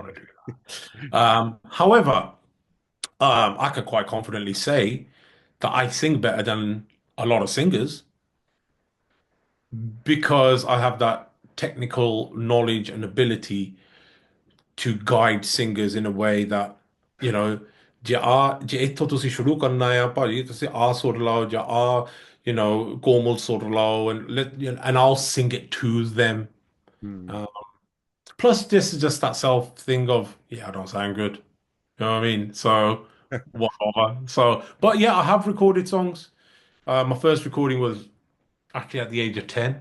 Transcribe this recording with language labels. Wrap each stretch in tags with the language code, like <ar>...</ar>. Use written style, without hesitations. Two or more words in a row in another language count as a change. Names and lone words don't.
<en>want to do that. However, I could quite confidently say that I sing better than a lot of singers because I have that technical knowledge and ability to guide singers in a way that, you know,</en> <pa>जे ਇੱਥੋਂ ਤੁਸੀਂ ਸ਼ੁਰੂ ਕਰਨਾ ਆ ਭਾਜੀ ਤੁਸੀਂ ਆ ਸੁਰ ਲਾਓ ਜਾਂ ਆ</pa> <en>you know</en> <pa>ਕੋਮਲ ਸੁਰ ਲਾਓ</pa> <en>and I'll sing it to them. Mm. Uh, plus this is just that self thing of yeah I don't sound good, you know what I mean, so whatever. So but yeah, I have recorded songs. My first recording was actually at the age of 10.</en>